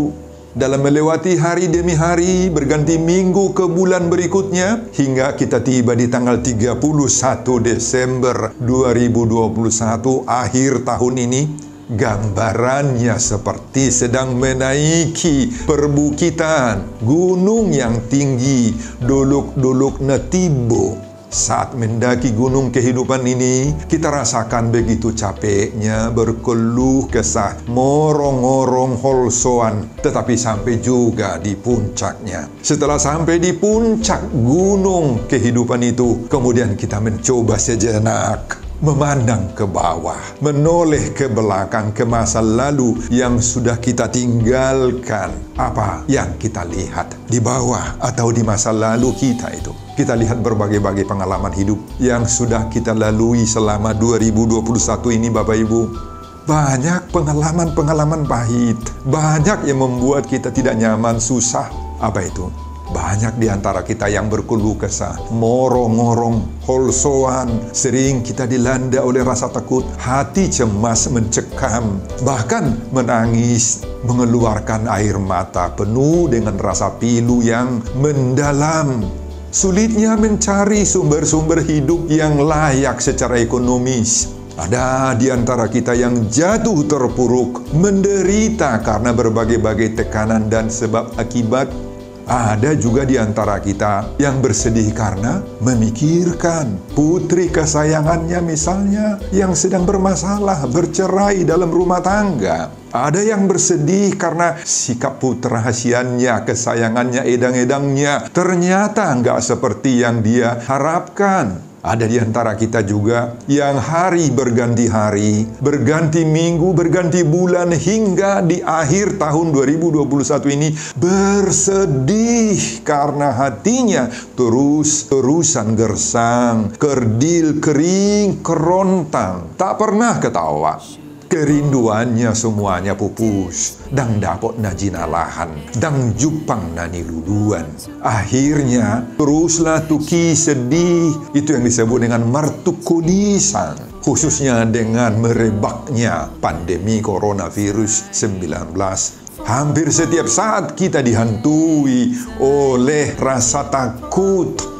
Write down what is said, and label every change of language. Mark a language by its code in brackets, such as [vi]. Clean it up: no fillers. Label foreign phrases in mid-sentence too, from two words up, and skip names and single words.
[id] Dalam melewati hari demi hari, berganti minggu ke bulan berikutnya, hingga kita tiba di tanggal 31 Desember 2021, akhir tahun ini. Gambarannya seperti sedang menaiki perbukitan, gunung yang tinggi, [bbc] dolok-dolok Netibo. [id] Saat mendaki gunung kehidupan ini, kita rasakan begitu capeknya, berkeluh kesah, [bbc] morong-morong holsoan, [id] tetapi sampai juga di puncaknya. Setelah sampai di puncak gunung kehidupan itu, kemudian kita mencoba sejenak memandang ke bawah, menoleh ke belakang, ke masa lalu yang sudah kita tinggalkan. Apa yang kita lihat di bawah atau di masa lalu kita itu? Kita lihat berbagai-bagai pengalaman hidup yang sudah kita lalui selama 2021 ini, Bapak Ibu. Banyak pengalaman-pengalaman pahit, banyak yang membuat kita tidak nyaman, susah. Apa itu? Banyak di antara kita yang berkeluh kesah, [bbc] morong-morong, holsoan. [id] Sering kita dilanda oleh rasa takut, hati cemas mencekam, bahkan menangis, mengeluarkan air mata penuh dengan rasa pilu yang mendalam. Sulitnya mencari sumber-sumber hidup yang layak secara ekonomis. Ada di antara kita yang jatuh terpuruk, menderita karena berbagai-bagai tekanan dan sebab akibat. Ada juga di antara kita yang bersedih karena memikirkan putri kesayangannya misalnya yang sedang bermasalah, bercerai dalam rumah tangga. Ada yang bersedih karena sikap putra hasiannya, kesayangannya, edang-edangnya ternyata nggak seperti yang dia harapkan. Ada di antara kita juga yang hari berganti hari, berganti minggu, berganti bulan, hingga di akhir tahun 2021 ini bersedih karena hatinya terus-terusan gersang, kerdil, kering, kerontang, tak pernah ketawa. Kerinduannya semuanya pupus, [bbc] dang dapot na jinalahan, dang jupang na niluduan. [id] Akhirnya teruslah tuki sedih, itu yang disebut dengan martukulisan, khususnya dengan merebaknya pandemi coronavirus 19. Hampir setiap saat kita dihantui oleh rasa takut.